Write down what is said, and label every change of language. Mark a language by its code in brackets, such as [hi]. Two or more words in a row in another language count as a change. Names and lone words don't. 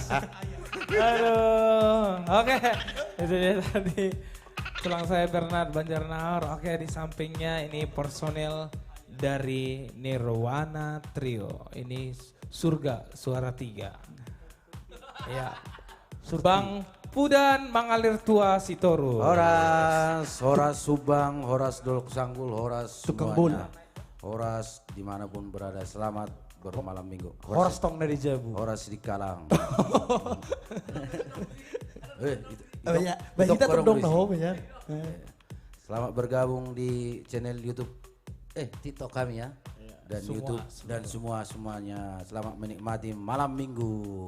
[id] Aduh, oke. Itu dia tadi tulang saya Bernard Banjarnahor. Oke, di sampingnya ini personel dari Nirwana Trio. Ini Surga Suara 3. Ya. Bang Pudan Mangalir Tua Sitoru. Horas Subang, Horas Dolok Sanggul, Horas semuanya. Horas dimanapun berada, selamat bermalam minggu. Horas tong dari Jabu. Horas di Kalang. Kita tendong tahu ya. Selamat bergabung di channel YouTube, TikTok kami ya. Dan YouTube dan semuanya. Selamat menikmati malam minggu.